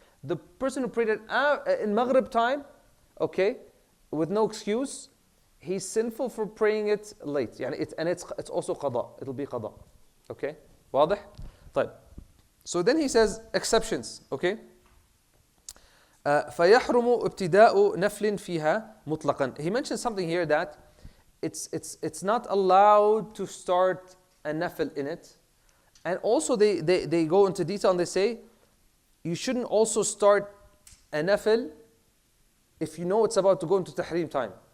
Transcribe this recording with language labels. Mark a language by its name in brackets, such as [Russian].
[English] The person who prayed it in Maghrib time, okay, with no excuse, he's sinful for praying it late. [Arabic] يعني [English] it's also qada. It'll be qada. Okay? [Arabic] واضح? طيب. [English] So then he says exceptions. Okay? [Arabic] فيحرم ابتداء نفل فيها مطلقا. [English] He mentioned something here that it's not allowed to start a nafil in it. And also they go into detail and they say you shouldn't also start a nafil if you know it's about to go into tahrim time.